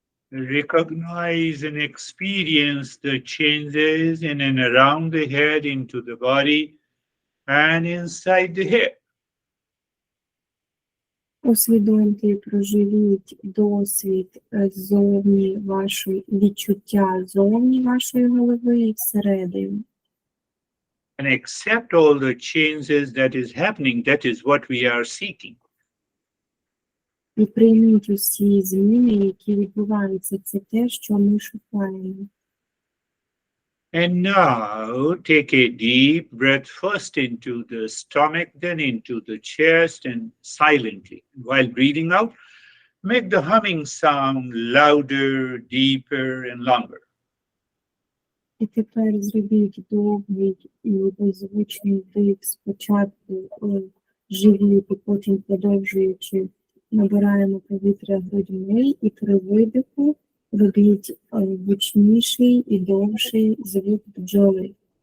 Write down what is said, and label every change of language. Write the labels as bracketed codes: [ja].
[en] Recognize and experience the changes in and around the head, into the body, and inside the head. [uk] Усвідомте і проживіть досвід зовні вашої, відчуття зовні вашої голови і всередині. [en] And accept all the changes that is happening. That is what we are seeking. [uk] І прийміть усі зміни, які відбуваються. Це те, що ми шукаємо. [en] And now take a deep breath first into the stomach, then into the chest, and silently. While breathing out, make the humming sound louder, deeper, and longer. [uk] І тепер зробіть довгий і беззвучний вдих спочатку у живіт, і потім продовжуючи набираємо повітря грудьми, і при видиху робіть гучніший і довший звук бджоли.